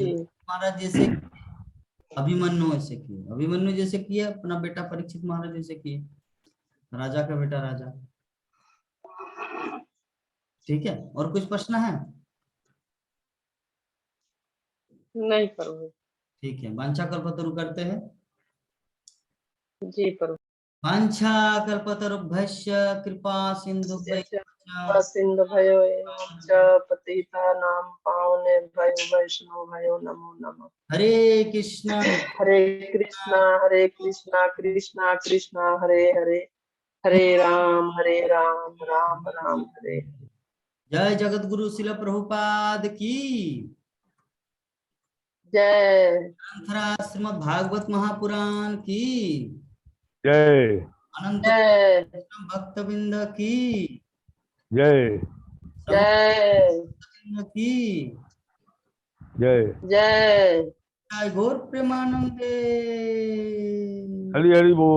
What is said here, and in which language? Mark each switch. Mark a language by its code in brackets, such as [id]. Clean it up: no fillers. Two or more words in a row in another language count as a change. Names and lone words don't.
[hi] जो महाराज जैसे अभिमन्यु ऐसे किए, अभिमन्यु जैसे किए, अपना बेटा परीक्षित महाराज जैसे किए, राजा का बेटा राजा। ठीक है, और कुछ प्रश्न है? नहीं प्रभु। ठीक है, वांछा कल्पतरु करते हैं। जी प्रभु। [sa] वांछा कल्पतरुभ्यश्च कृपा सिंधु सिंधु भयो एवं च पतितानां पावनेभ्यो वैष्णवेभ्यो नमो नमः। हरे कृष्णा हरे कृष्णा कृष्णा कृष्णा हरे हरे, हरे राम राम राम हरे। [hi] जय जगत गुरु शिल प्रभुपाद की जय। श्रीमद् भागवत महापुराण की जय। अनंत जय भक्तबिंद की जय। जय की जय। जय। जय गौर प्रेमानंदे। हरि हरि बोल,